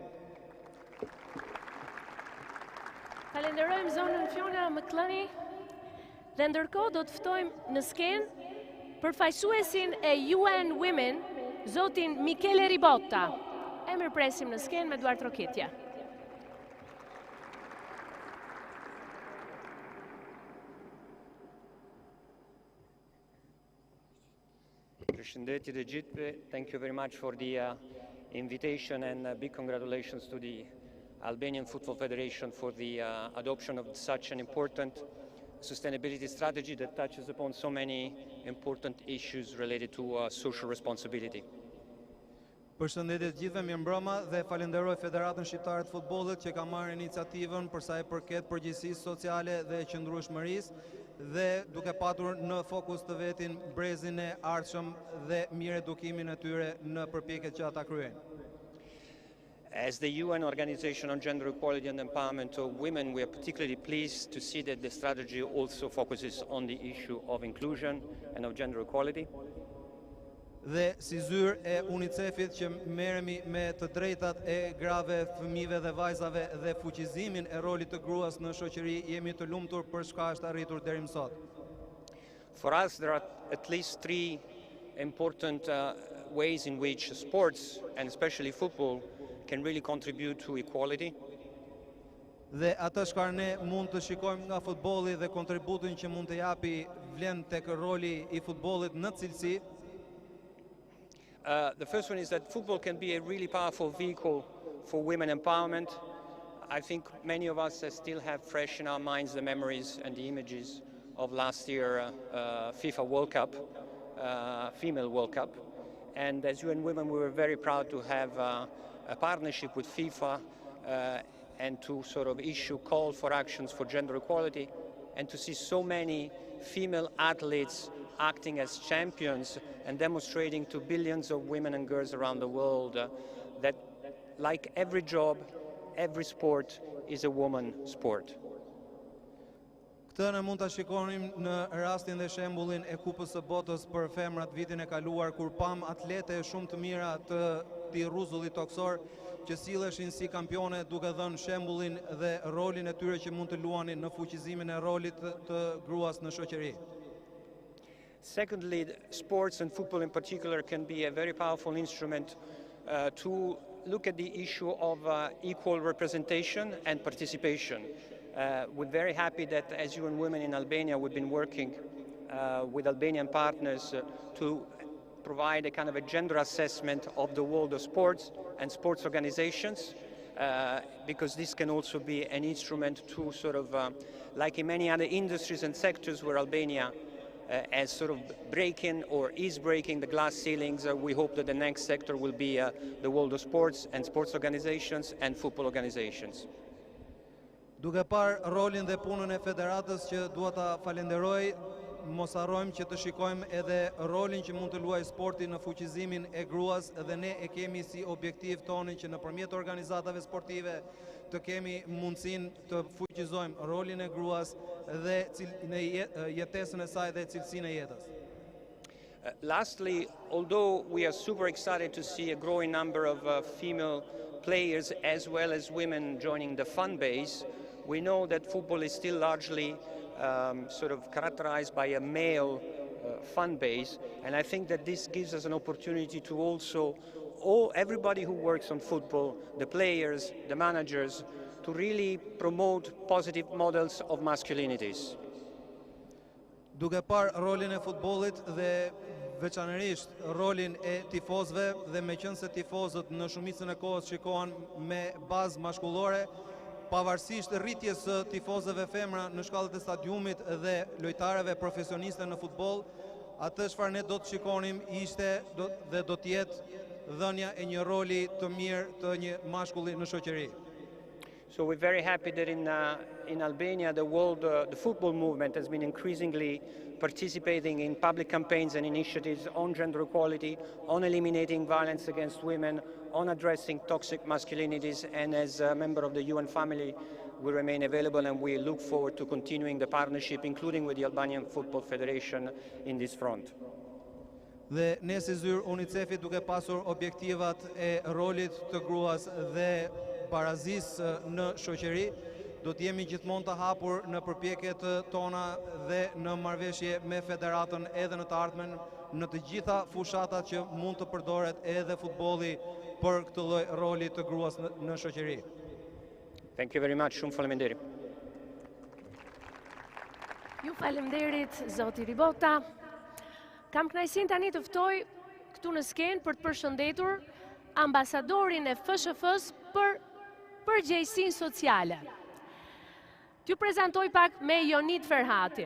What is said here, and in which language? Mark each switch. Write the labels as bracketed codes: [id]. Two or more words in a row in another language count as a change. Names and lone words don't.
[sq] Falenderojmë zonën Fiona McClunny dhe ndërkohë do të ftojmë në skenë përfaqësuesin e UN Women, zotin Michele Ribotta. E mirëpresim në skenë me Duart Rokitja. Përshëndetje të gjithëve. [en] Thank you very much for the invitation and big congratulations to the Albanian Football Federation for the adoption of such an important sustainability strategy that touches upon so many important issues related to social responsibility. [sq] Përshëndetje të gjithëve, mirëmbrëma dhe falenderoj Federatën Shqiptare të Futbollit që ka marrë iniciativën për sa i përket përgjegjësisë sociale dhe qëndrueshmërisë dhe duke patur në fokus të vetin brezin e ardhshëm dhe mirë edukimin e tyre në përpjekjet që ata kryejnë. [en] As the UN Organization on Gender Equality and Empowerment of Women, we are particularly pleased to see that the strategy also focuses on the issue of inclusion and of gender equality. [sq] Dhe si zyrë e UNICEF-it që merremi me të drejtat e grave, fëmijëve dhe vajzave dhe fuqizimin e rolit të gruas në shoqëri, jemi të lumtur për çka është arritur deri më sot. [en] For us, there are at least three important ways in which sports, and especially football, can really contribute to equality. [sq] Dhe atë çka ne mund të shikojmë nga futbolli dhe kontributin që mund të japi vlen tek roli i futbollit në cilësi. [en] The first one is that football can be a really powerful vehicle for women empowerment. I think many of us still have fresh in our minds the memories and the images of last year FIFA World Cup, Female World Cup. And as UN Women, we were very proud to have a partnership with FIFA and to sort of issue call for actions for gender equality and to see so many female athletes acting as champions and demonstrating to billions of women and girls around the world that, like every job, every sport is a woman sport. [sq] Këtë ne mund ta shikonim në rastin dhe shembullin e Kupës së Botës për femrat vitin e kaluar, kur pam atlete shumë të mira të rruzullit toksor që silleshin si kampione duke dhënë shembullin dhe rolin e tyre që mund të luanin në fuqizimin e rolit të gruas në shoqëri. [en] Secondly, sports and football in particular can be a very powerful instrument to look at the issue of equal representation and participation. We're very happy that as UN Women in Albania, we've been working with Albanian partners to provide a kind of a gender assessment of the world of sports and sports organizations. because this can also be an instrument to sort of, like in many other industries and sectors where Albania as sort of breaking or is breaking the glass ceilings, we hope that the next sector will be the world of sports and sports organizations and football organizations. [sq] Duke parë rolin dhe punën e federatës që dua ta falenderoj, mos harrojmë që të shikojmë edhe rolin që mund të luajë sporti në fuqizimin e gruas dhe ne e kemi si objektiv tonin që nëpërmjet organizatave sportive të kemi mundësinë të fuqizojmë rolin e gruas dhe në jetesën e saj dhe cilësinë e jetës. [en] Lastly, although we are super excited to see a growing number of female players as well as women joining the fan base, we know that football is still largely sort of characterized by a male fan base, and I think that this gives us an opportunity to also, everybody who works on football, the players, the managers, to really promote positive models of masculinities. [sq] Duke parë rolin e futbollit dhe veçanërisht rolin e tifozëve dhe me qenë se tifozët në shumicën e kohës shikohen me bazë mashkullore, pavarësisht rritjes së tifozëve femra në shkallët e stadiumit dhe lojtarëve profesioniste në futboll, atë çfarë ne do të shikonim ishte dhe do të jetë dhënia e një roli të mirë të një mashkulli në shoqëri. [en] So we're very happy that in Albania the football movement has been increasingly participating in public campaigns and initiatives on gender equality, on eliminating violence against women, on addressing toxic masculinities, and as a member of the UN family we remain available and we look forward to continuing the partnership, including with the Albanian Football Federation in this front. [sq] Dhe ne si zyrë UNICEF-i duke pasur objektivat e rolit të gruas dhe barazisë në shoqëri, do të jemi gjithmonë të hapur në përpjekjet tona dhe në marrëveshje me federatën edhe në të ardhmen në të gjitha fushatat që mund të përdoret edhe futbolli për këtë lloj roli të gruas në shoqëri. [en] Thank you very much. [sq] Shumë faleminderit. Ju faleminderit zoti Ribota. Kam kënaqësinë tani të ftoj këtu në skenë për të përshëndetur ambasadorin e FSHF-s për përgjegjësinë sociale. T'ju prezantoj pak me Jonit Ferhati.